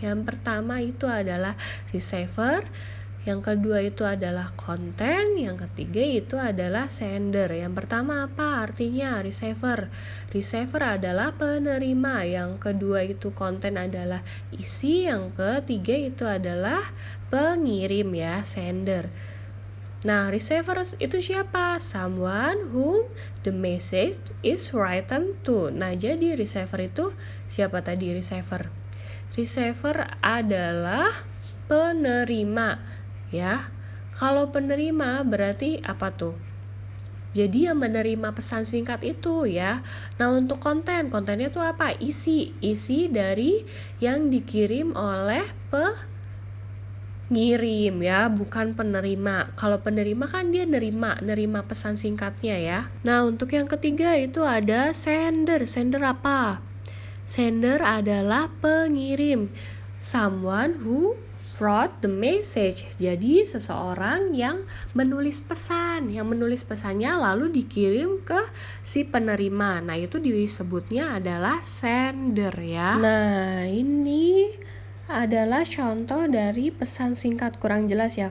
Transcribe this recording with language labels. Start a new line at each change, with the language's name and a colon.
Indonesian: Yang pertama itu adalah receiver, yang kedua itu adalah konten, yang ketiga itu adalah sender. Yang pertama apa artinya receiver? Receiver adalah penerima, yang kedua itu konten adalah isi, yang ketiga itu adalah pengirim ya, sender. Nah, receiver itu siapa?
English: Someone whom the message is written to.
Indonesian: Nah, jadi receiver itu siapa tadi receiver? Receiver adalah penerima ya. Kalau penerima berarti apa tuh? Jadi yang menerima pesan singkat itu ya. Nah, untuk kontennya tuh apa? Isi dari yang dikirim oleh ngirim ya, bukan penerima. Kalau penerima kan dia nerima pesan singkatnya ya. Nah, untuk yang ketiga itu ada sender. Sender apa? Sender adalah pengirim.
English: Someone who wrote the message.
Indonesian: Jadi seseorang yang menulis pesan, yang menulis pesannya lalu dikirim ke si penerima. Nah, itu disebutnya adalah sender ya. Nah, ini adalah contoh dari pesan singkat kurang jelas ya.